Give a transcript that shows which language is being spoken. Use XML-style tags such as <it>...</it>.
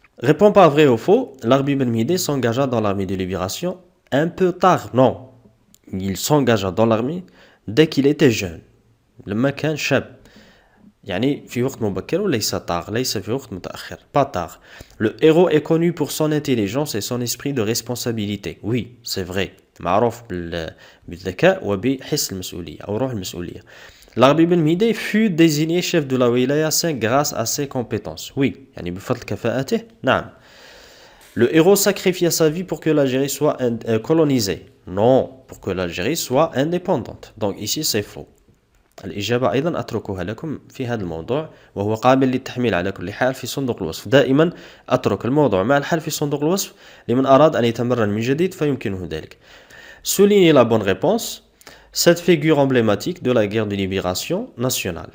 <fr>Réponds pas vrai ou faux. L'Arbi Ben Mhidi s'engagea dans l'armée de libération un peu tard. Non. Il s'engagea dans l'armée dès qu'il était jeune.</fr> <ar>لما كان شاب. يعني في وقت مبكر وليس tard. ليس في وقت متأخر.</ar> <fr>Pas tard. Le héros est connu pour son intelligence et son esprit de responsabilité. Oui, c'est vrai.</fr> <ar>معروف بالذكاء وبحس المسؤولية أو روح المسؤولية.</ar> <fr>L'Arbi Ben Mhidi fut désigné chef de la Wilaya 5 grâce à ses compétences.</fr> <ar>Oui, يعني بفضل كفاءته. نعم.</ar> <fr>Le héros sacrifia sa vie pour que l'Algérie soit colonisée. Non, pour que l'Algérie soit indépendante. Donc ici c'est faux.</fr> <ar>الإجابة أيضا أتركها لكم في هذا الموضوع وهو قابل للتحميل على كل حال في صندوق الوصف. دائما أترك الموضوع مع الحل في صندوق الوصف لمن أراد أن يتمرن من جديد فيمكنه ذلك.</ar> <fr>Soulignez la bonne réponse. Cette figure emblématique de la guerre de libération nationale.</fr>